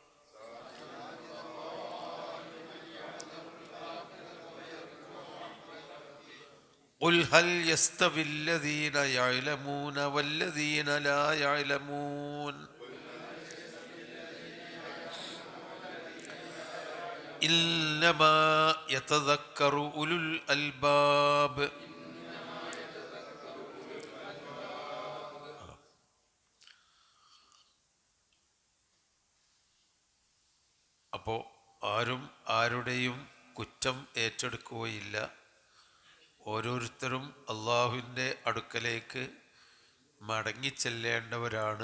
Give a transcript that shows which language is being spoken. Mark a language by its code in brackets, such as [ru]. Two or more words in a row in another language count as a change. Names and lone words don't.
[ar] قل هل يستوي الذين يعلمون والذين لا يعلمون إنما يتذكر أولو الألباب. [ml] അപ്പോൾ ആരും ആരുടെയും കുറ്റം ഏറ്റെടുക്കുകയില്ല. ഓരോരുത്തരും അള്ളാഹുവിൻ്റെ അടുക്കലേക്ക് മടങ്ങിച്ചെല്ലേണ്ടവരാണ്.